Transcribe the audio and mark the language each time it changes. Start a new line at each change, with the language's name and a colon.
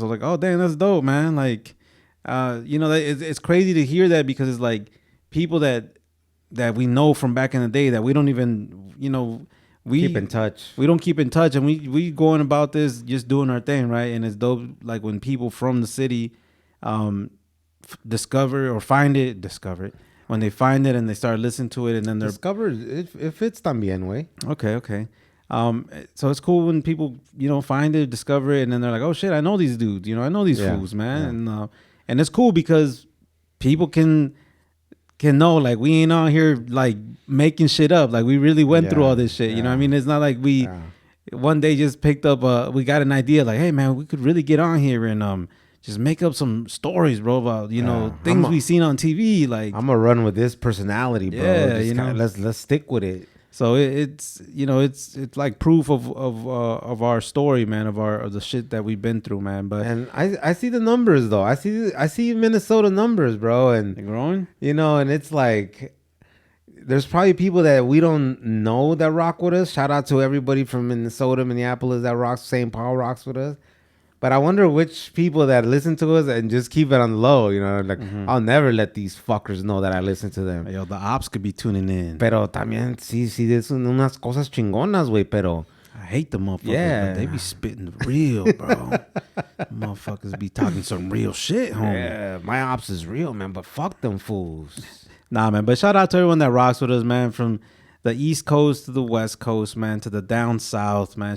English: I was like, oh, damn, that's dope, man. Like, it's crazy to hear that, because it's like people that we know from back in the day that we don't even, keep in touch. We don't keep in touch, and we going about this just doing our thing, right? And it's dope, like when people from the city discover it when they find it and they start listening to it, and then they're discover it fits también way. Okay. So it's cool when people, find it, discover it, and then they're like, oh shit, I know these dudes, I know these fools, man. Yeah. And it's cool because people can know, like, we ain't out here like making shit up. Like, we really went through all this shit. You know what I mean? It's not like we one day just picked up we got an idea like, hey man, we could really get on here and just make up some stories, bro, about things we seen on TV. Like, I'm gonna run with this personality, bro. Yeah, let's stick with it. So it's like proof of our story, man, of the shit that we've been through, man. But and I see the numbers though. I see Minnesota numbers, bro, and they're growing. And it's like there's probably people that we don't know that rock with us. Shout out to everybody from Minnesota, Minneapolis that rocks, St. Paul rocks with us. But I wonder which people that listen to us and just keep it on low, like, I'll never let these fuckers know that I listen to them. Yo, the ops could be tuning in.
Spanish: Pero también, sí, es unas cosas chingonas, güey, pero...
English: I hate the motherfuckers, but they be spitting real, bro. Motherfuckers be talking some real shit, homie. Yeah, my ops is real, man, but fuck them fools. Nah, man, but shout out to everyone that rocks with us, man, from the East Coast to the West Coast, man, to the down South, man.